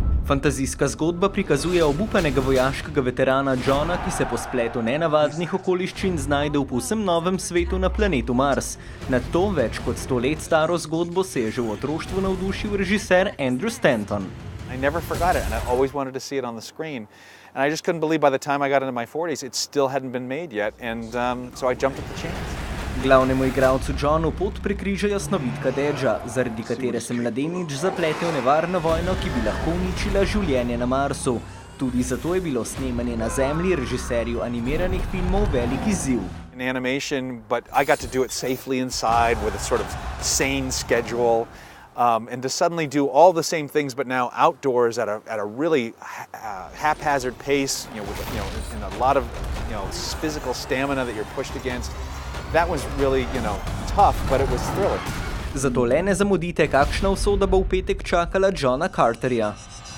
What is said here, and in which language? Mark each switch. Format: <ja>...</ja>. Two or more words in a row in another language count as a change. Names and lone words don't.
<sl>Fantazijska zgodba prikazuje obupanega vojaškega veterana Johna, ki se po spletu nenavadnih okoliščin znajde v povsem novem svetu na planetu Mars. Nad to več kot 100 let staro zgodbo se je že v otroštvu navdušil režiser Andrew Stanton.</sl> <en>I never forgot it, and I always wanted to see it on the screen. And I just couldn't believe by the time I got into my 40s, it still hadn't been made yet, and so I jumped at the chance.</en> <sl>Glavnemu igralcu Johnu pot prekrižajo snovitka Dedža, zaradi katere se mladenič zaplete v nevarno vojno, ki bi lahko uničila življenje na Marsu. Tudi zato je bilo snemanje na Zemlji režiserju animiranih filmov velik izziv.</sl> <en>In animation, but I got to do it safely inside with a sort of sane schedule. And to suddenly do all the same things, but now outdoors at a really haphazard pace, and a lot of physical stamina that you're pushed against. That was really tough, but it was thrilling.</en> <sl>Zato le ne zamudite, kakšna usoda bo v petek čakala Johna Carterja.</sl>